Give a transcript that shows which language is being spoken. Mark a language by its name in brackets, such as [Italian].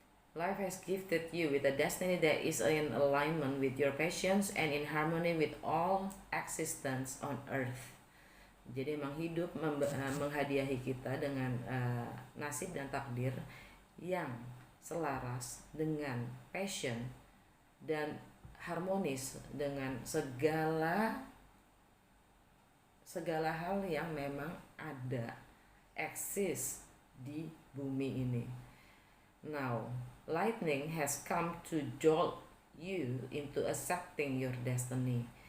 [English] Life has gifted you with a destiny that is in alignment with your passions and in harmony with all existence on earth. [Indonesian] Jadi emang hidup menghadiahi kita dengan nasib dan takdir yang selaras dengan passion dan harmonis dengan segala hal yang memang ada, eksis di bumi ini. [English] Now, lightning has come to jolt you into accepting your destiny.